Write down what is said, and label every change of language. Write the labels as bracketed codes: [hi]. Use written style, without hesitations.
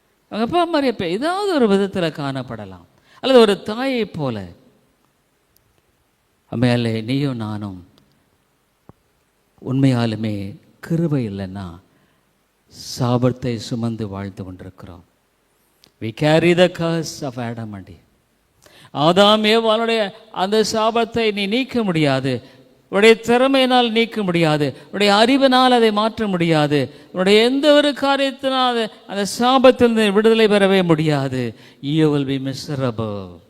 [ta] அவங்க அப்பா மாதிரியே ஏதாவது ஒரு விதத்தில் காணப்படலாம், அல்லது ஒரு தாயை போல. அம்மையாலே நீயும் நானும் உண்மையாலுமே கிருபை இல்லைன்னா சாபத்தை சுமந்து வாழ்ந்து கொண்டிருக்கிறோம். [en] We carry the curse of Adam and Eve. [ta] ஆதாம் ஏவாளுடைய அந்த சாபத்தை நீ நீக்க முடியாது. உன்னுடைய திறமையினால் நீக்க முடியாது, உன்னுடைய அறிவினால் அதை மாற்ற முடியாது, உன்னுடைய எந்த ஒரு காரியத்தினால் அந்த சாபத்திலிருந்து விடுதலை பெறவே முடியாது. [en] You will be miserable.